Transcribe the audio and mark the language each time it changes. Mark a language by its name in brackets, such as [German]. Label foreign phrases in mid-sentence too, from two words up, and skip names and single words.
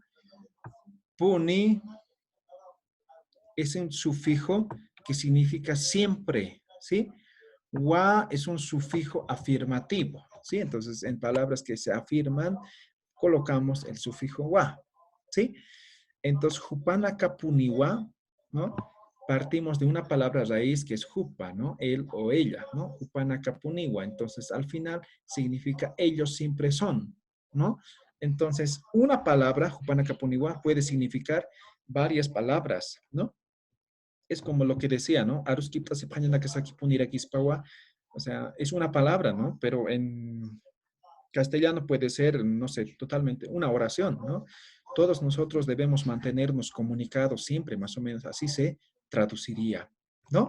[Spanish] Puni es un sufijo que significa siempre, ¿sí? Wa es un sufijo afirmativo, ¿sí? Entonces, en palabras que se afirman, colocamos el sufijo wa, ¿sí? Entonces, [Aymara] jupanaka puniwa, [Spanish] ¿no? Partimos de una palabra raíz que es jupa, ¿no? Él o ella, ¿no? [Aymara] Jupanaka puniwa. [Spanish] Entonces, al final significa ellos siempre son, ¿no? Entonces, una palabra, [Aymara] jupanaka puniwa, [Spanish] puede significar varias palabras, ¿no? Es como lo que decía, ¿no? [Aymara] Aruskipta sepañana que saki punira kispawa. [Spanish] O sea, es una palabra, ¿no? Pero en castellano puede ser, no sé, totalmente una oración, ¿no? Todos nosotros debemos mantenernos comunicados siempre, más o menos así se traduciría, ¿no?